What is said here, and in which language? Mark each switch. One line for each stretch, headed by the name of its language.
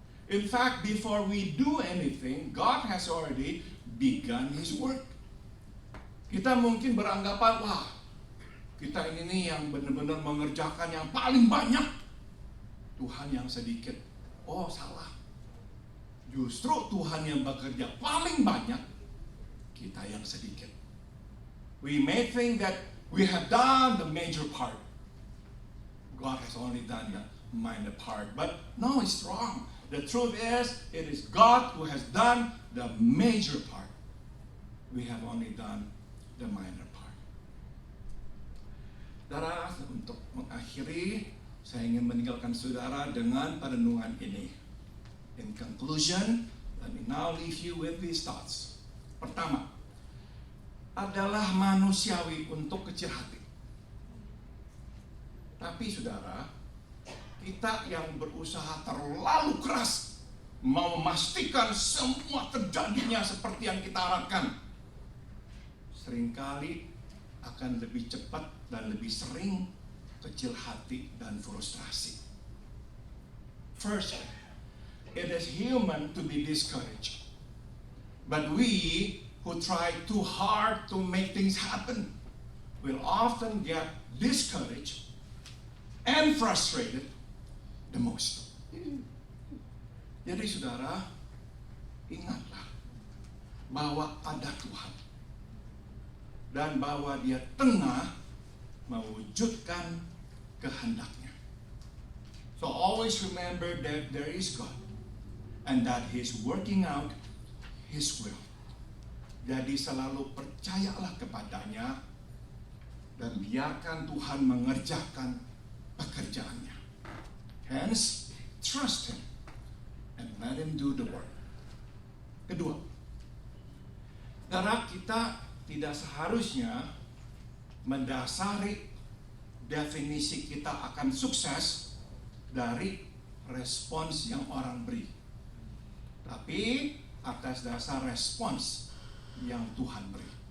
English: In fact, before we do anything, God has already begun His work.
Indonesian: Kita mungkin beranggapan, wah, kita ini nih yang benar-benar mengerjakan yang paling banyak. Tuhan yang sedikit. Oh, salah. Justru Tuhan yang bekerja paling banyak, kita yang sedikit.
English: We may think that we have done the major part. God has only done the minor part. But no, it's wrong. The truth is, it is God who has done the major part. We have only done the minor part.
Indonesian: Saudara, untuk mengakhiri, saya ingin meninggalkan saudara dengan perenungan ini.
English: In conclusion, let me now leave you with these thoughts.
Indonesian: Pertama, adalah manusiawi untuk kecil hati. Tapi saudara, kita yang berusaha terlalu keras mau memastikan semua terjadinya seperti yang kita harapkan, seringkali akan lebih cepat dan lebih sering kecil hati dan frustrasi.
English: First, it is human to be discouraged. But we who try too hard to make things happen will often get discouraged and frustrated the most.
Indonesian: Jadi saudara, ingatlah bahwa ada Tuhan dan bahwa Dia tengah mewujudkan kehendaknya.
English: So always remember that there is God and that He's working out His will.
Indonesian: Jadi selalu percayalah kepadanya dan biarkan Tuhan mengerjakan pekerjaannya.
English: Hence, Trust Him and let Him do the work.
Indonesian: Kedua, saudara, kita tidak seharusnya mendasari definisi kita akan sukses dari respons yang orang beri, tapi atas dasar respons yang Tuhan beri.